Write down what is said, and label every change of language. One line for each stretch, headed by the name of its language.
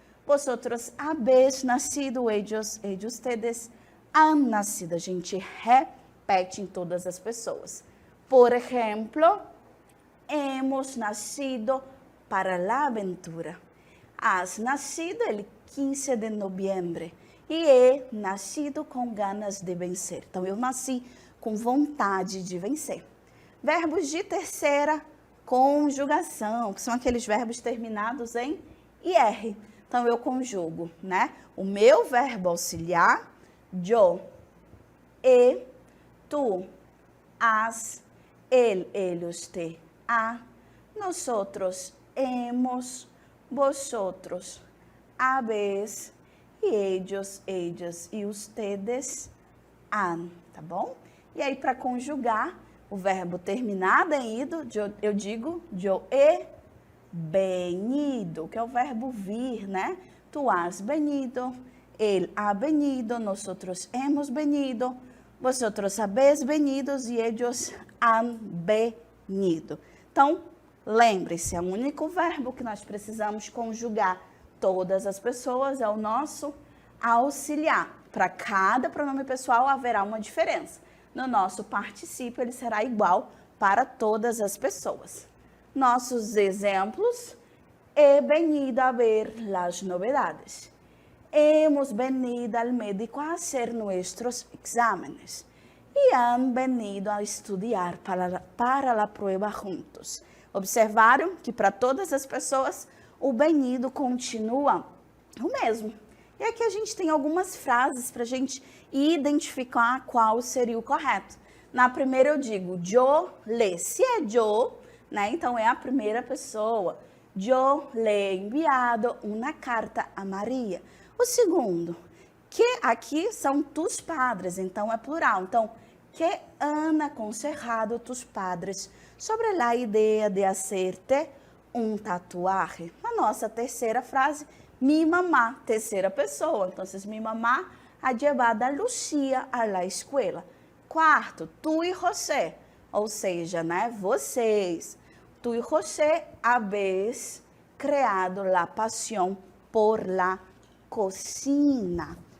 Spanish: Vosotros habéis nacido. Ellos, ustedes han nacido.
Portuguese: A gente repete em todas as pessoas. Por exemplo,
Spanish: hemos nacido para la aventura. Has nacido el 15 de noviembre. E he nascido com ganas de vencer.
Portuguese: Então, eu nasci com vontade de vencer. Verbos de terceira conjugação, que são aqueles verbos terminados em IR. Então, eu conjugo, né? O meu verbo auxiliar,
Spanish: yo, he, tú, has, él, usted, ha, nosotros hemos, vosotros habéis e ellos, ellas e ustedes han,
Portuguese: tá bom? E aí, para conjugar o verbo terminado em ido, eu digo
Spanish: yo he venido,
Portuguese: que é o verbo vir, né?
Spanish: Tu has venido, él ha venido, nosotros hemos venido, vosotros habéis venido e ellos han venido.
Portuguese: Então, lembre-se, é o único verbo que nós precisamos conjugar todas as pessoas, é o nosso auxiliar. Para cada pronome pessoal haverá uma diferença. No nosso particípio, ele será igual para todas as pessoas. Nossos exemplos:
Spanish: he venido a ver las novedades. Hemos venido al médico a hacer nuestros exámenes. E han venido a estudar para la prueba juntos.
Portuguese: Observaram que para todas as pessoas o venido continua o mesmo. E aqui a gente tem algumas frases para a gente identificar qual seria o correto. Na primeira eu digo
Spanish: yo le.
Portuguese: Se é yo, né, então é a primeira pessoa.
Spanish: Yo le he enviado una carta a Maria.
Portuguese: O segundo, que aqui são
Spanish: tus padres,
Portuguese: então é plural. Então,
Spanish: que han aconsejado tus padres sobre la idea de hacerte um tatuaje.
Portuguese: Na nossa terceira frase,
Spanish: mi mamá,
Portuguese: terceira pessoa.
Spanish: Então, mi mamá ha llevado a Lucia a la escuela.
Portuguese: Quarto, tu e José ou seja, né, vocês, tu e José,
Spanish: habéis creado la pasión por la cocina.